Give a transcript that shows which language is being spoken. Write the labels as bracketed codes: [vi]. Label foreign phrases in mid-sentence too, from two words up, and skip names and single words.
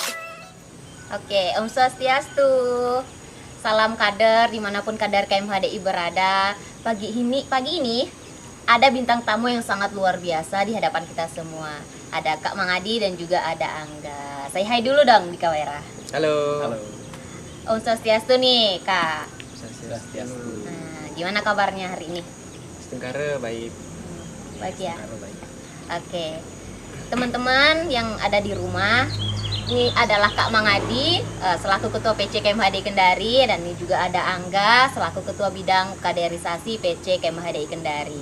[id] Oke, Om Swastiastu. Salam kader dimanapun kader KMHDI berada. Pagi ini ada bintang tamu yang sangat luar biasa di hadapan kita semua. Ada Kak Mangadi dan juga ada Angga. Say hi dulu dong di kamera. Halo. Halo. Om Swastiastu nih Kak. Swastiastu. Nah, gimana kabarnya hari ini? Setengkara baik. Baik ya. Baik. Oke. Teman-teman yang ada di rumah, ini adalah Kak Mangadi selaku Ketua PC KMHDI Kendari, dan ini juga ada Angga selaku Ketua Bidang Kaderisasi PC KMHDI Kendari.